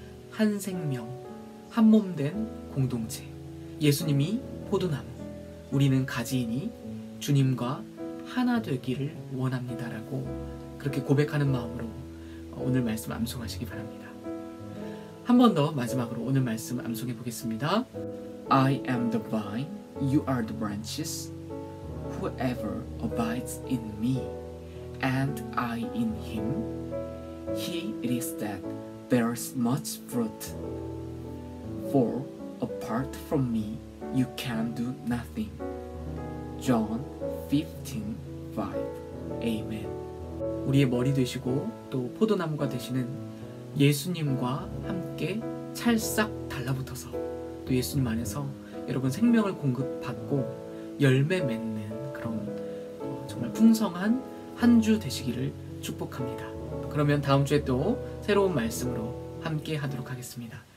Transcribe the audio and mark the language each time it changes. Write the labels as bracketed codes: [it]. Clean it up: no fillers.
[ko] 한 생명, 한 몸 된 공동체. 예수님이 포도나무, 우리는 가지이니 주님과 하나 되기를 원합니다라고 그렇게 고백하는 마음으로 오늘 말씀 암송하시기 바랍니다. 한 번 더 마지막으로 오늘 말씀 암송해 보겠습니다. [en] I am the vine, you are the branches. Whoever abides in me, and I in him, he it is that bears much fruit. For apart from me, you can do nothing. John 15:5. Amen. [ko] 우리의 머리 되시고 또 포도나무가 되시는 예수님과 함께 찰싹 달라붙어서 또 예수님 안에서 여러분 생명을 공급받고 열매 맺는 그런 정말 풍성한 한 주 되시기를 축복합니다. 그러면 다음 주에 또 새로운 말씀으로 함께 하도록 하겠습니다.